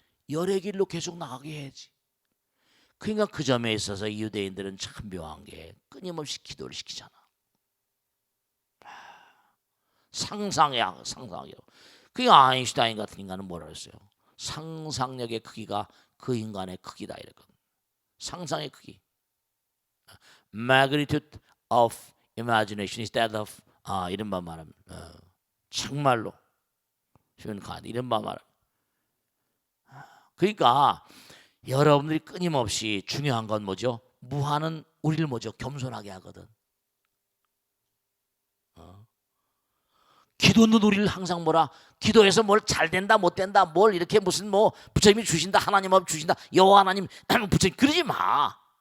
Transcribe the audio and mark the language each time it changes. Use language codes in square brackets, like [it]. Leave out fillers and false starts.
[ko] 열애 길로 계속 나가게 해야지. 그러니까 그 점에 있어서 유대인들은 참 묘한 게 끊임없이 기도를 시키잖아. 상상이야, 상상이요. 그러니까 아인슈타인 같은 인간은 뭐라 그랬어요? 상상력의 크기가 그 인간의 크기다 이랬거든. 상상의 크기. [en] Magnitude of imagination is that of [ko] 이른바 말하면 정말로 이른바 말. 그러니까 여러분들이 끊임없이 중요한 건 뭐죠? 무한은 우리를 뭐죠? 겸손하게 하거든. 기도는 우리를 항상 뭐라, 기도해서 뭘 잘 된다 못 된다 뭘 이렇게 무슨 뭐 부처님이 주신다 하나님 업 주신다 여호와 하나님 부처님 그러지 마.